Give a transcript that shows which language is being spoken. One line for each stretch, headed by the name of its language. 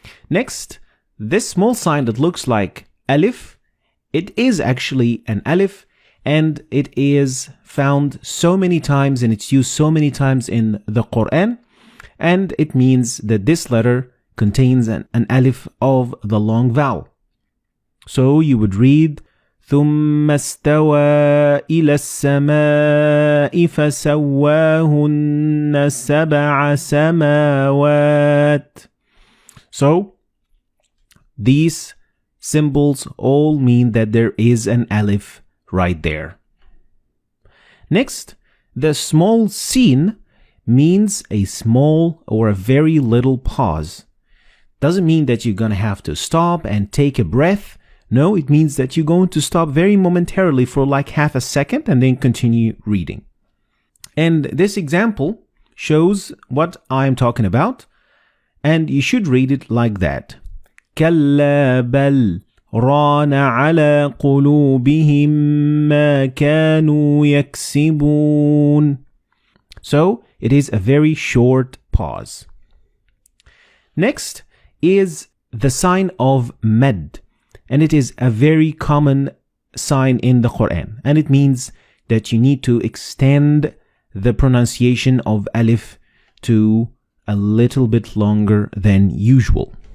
English: Next, this small sign that looks like Aleph, it is actually an Aleph and it is found so many times and it's used so many times in the Quran, and it means that this letter contains an Aleph of the long vowel. So you would read
Arabic: ثم استوى إلى السماء فسواهن سبع سماوات.
English: So these symbols all mean that there is an Aleph right there. Next, the small sin means a small or a very little pause. doesn't mean that you're going to have to stop and take a breath. No, it means that you're going to stop very momentarily for like half a second and then continue reading. And this example shows what I'm talking about, and you should read it like that.
Arabic: كلا بل ران على قلوبهم ما كانوا يكسبون.
English: So it is a very short pause. Next is the sign of mad, and it is a very common sign in the Quran, and it means that you need to extend the pronunciation of Aleph to a little bit longer than usual.